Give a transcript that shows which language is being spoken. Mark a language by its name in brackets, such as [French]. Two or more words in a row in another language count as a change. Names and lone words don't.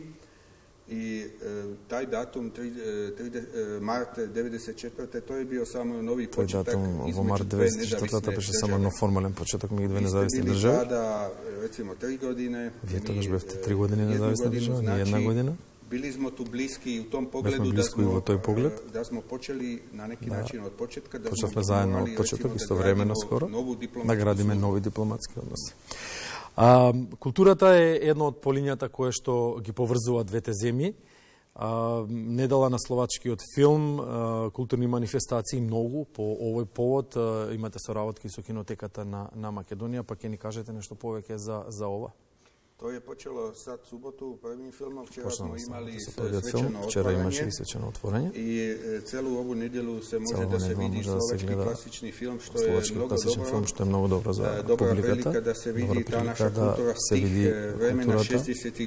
[Serbian] И тај датум март 94 тој био само нови почеток. [Macedonian] Во март 94 беше само нов формален почеток меѓу две независни држави. [Serbian] Рецимо 3 години. [Macedonian] Вие тогаш бевте 3 години независна држава, не една година. [Serbian] Bili smo tu bliski u tom pogledu da smo počeli na neki način od početka da smo zajedno od početka [Macedonian] истовремено скоро да градиме нови дипломатски односи. Културата е една од полињата која што ги поврзува двете земји. Недела на словачкиот филм, културни манифестации многу по овој повод. Имате соработки со кинотеката на Македонија, па ќе ни кажете нешто повеќе за ова? [Serbian] To je počelo sad subotu prvim filmom, včera smo imali svečano otvorenje i celu ovu nedjelu se može da se vidi slovački klasični film, što je mnogo dobro za dobra prilika da se vidi ta naša kultura tih vremena 60.